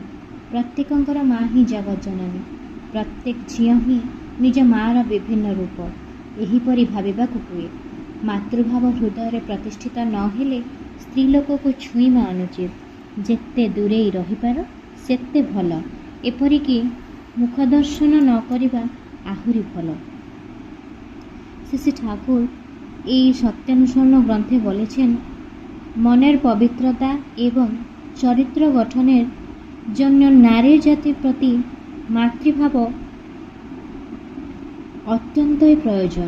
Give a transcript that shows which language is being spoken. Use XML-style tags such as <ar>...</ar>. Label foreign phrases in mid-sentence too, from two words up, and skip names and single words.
<or>ପ୍ରତ୍ୟେକଙ୍କର ମା ହିଁ ଜଗତ୍ ଜନନୀ। ପ୍ରତ୍ୟେକ ଝିଅ ହିଁ ନିଜ ମା'ର ବିଭିନ୍ନ ରୂପ। ଏହିପରି ଭାବିବାକୁ ହୁଏ। ମାତୃଭାବ ହୃଦୟରେ ପ୍ରତିଷ୍ଠିତ ନ ହେଲେ ସ୍ତ୍ରୀ ଲୋକକୁ ଛୁଇଁବା ଅନୁଚିତ। ଯେତେ ଦୂରେଇ ରହିପାର ସେତେ ଭଲ। ଏପରିକି ମୁଖ ଦର୍ଶନ ନ କରିବା ଆହୁରି ଭଲ।</or> <bn>শ্রী ঠাকুর এই সত্যানুসরণ গ্রন্থে বলেছেন, মনের পবিত্রতা এবং চরিত্র গঠনের জন্য নারী জাতির প্রতি মাতৃভাব অত্যন্তই প্রয়োজন।</bn>